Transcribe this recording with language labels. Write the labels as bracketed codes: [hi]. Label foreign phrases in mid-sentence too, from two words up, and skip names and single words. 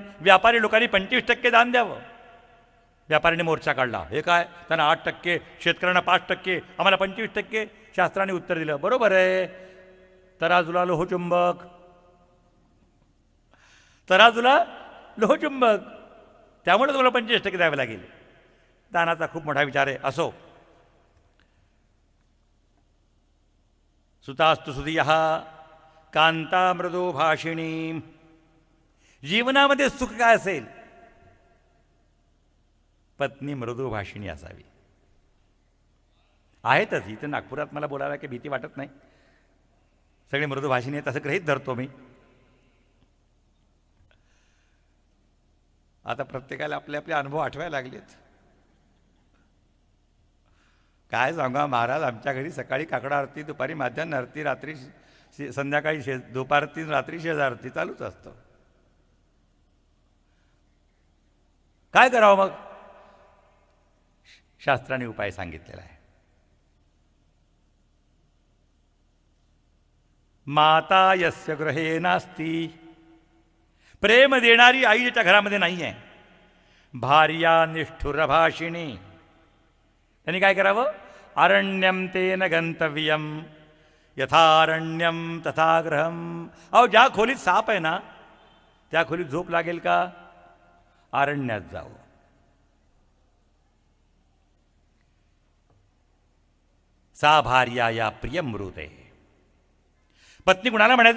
[mr] व्यापारी लोकांनी 25% दान द्यावं. व्यापाऱ्याने मोर्चा काढला, हे काय, त्यांना 8%, शेतकऱ्यांना 5%, आम्हाला 25%. शास्त्राने उत्तर दिलं, बरोबर आहे. तराजूला लोहचुंबक, तराजूला लोहचुंबक, त्यामुळे तुम्हाला 25% द्यावे लागेल. दानाचा खूप मोठा विचार आहे. असो. [sa] सुतास्तु सुधियः कांता मृदो भाषिणी. [mr] जीवनामध्ये सुख काय असेल? पत्नी [sa] मृदू भाषिणी [mr] असावी. आहेतच इथं नागपुरात, मला बोलायला काही भीती वाटत नाही. सगळे [sa] मृदू भाषिणी [mr] आहेत असं गृहीत धरतो मी. आता प्रत्येकाला आपले आपले अनुभव आठवायला लागलेत. काय सांगा महाराज, आमच्या घरी सकाळी काकडा आरती, दुपारी माध्यान्ह आरती, रात्री संध्याकाळी दुपारती, रात्री शेज आरती चालूच असतं. काय करावं मग? शास्त्राने उपाय सांगितलेला आहे. [sa] माता यस्य गृहे नास्ती. [mr] प्रेम देणारी आई ज्याच्या घरामध्ये नाही आहे. [sa] भार्या निष्ठुर भाषिणी. [mr] त्यांनी काय करावं? [sa] अरण्यम तेन गंतव्यम यथारण्यम तथा गृहम. [mr] अहो, ज्या खोलीत साप आहे ना त्या खोलीत झोप लागेल का? अरण्यात जावं. [sa] सा भार्या या प्रियमृते. [mr] पत्नी कुणाला म्हणायचं?